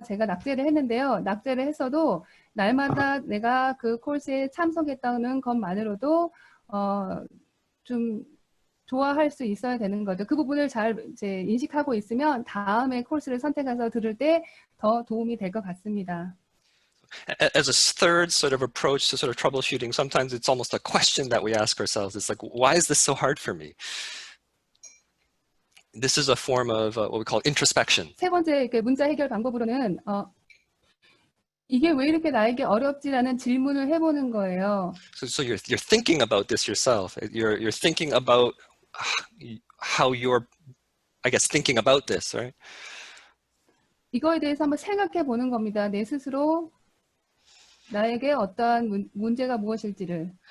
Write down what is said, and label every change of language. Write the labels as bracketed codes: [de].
[ko] 제가 낙제를 했는데요. 낙제를 했어도 날마다 내가 그 코र्스에 참석했다는 것만으로도 좀 좋아할 수 있어야 되는 거죠. 그 부분을 잘 이제 인식하고 있으면 다음에 코र्스를 선택해서 들을 때 더 도움이 될 것 같습니다. [en] As a third sort of approach to sort of troubleshooting, sometimes it's almost a question that we ask ourselves. It's like, why is this so hard for me? This is a form of what we call introspection. [ko] 세 번째 문제 해결 방법으로는 이게 왜 이렇게 나에게 어렵지라는 질문을 해보는 거예요. [en] So you're thinking about this yourself. You're thinking about how you're, I guess, thinking about this, right? [ko] 이거에 대해서 한번 생각해 보는 겁니다. 내 스스로 나에게 어떠한 문제가 무엇일지를.